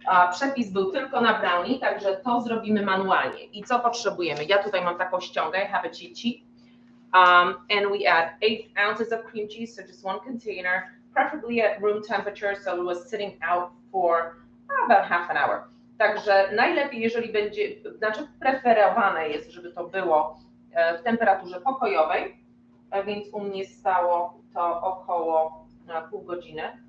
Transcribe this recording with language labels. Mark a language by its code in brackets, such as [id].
[pl] Przepis był tylko na brownie, także to zrobimy manualnie. I co potrzebujemy? Ja tutaj mam taką ściągę, [en] I have a cheat sheet. And we add 8 ounces of cream cheese, so just one container, preferably at room temperature, so it was sitting out for about half an hour. [pl] Także najlepiej, jeżeli będzie, znaczy preferowane jest, żeby to było w temperaturze pokojowej, więc u mnie stało to około pół godziny.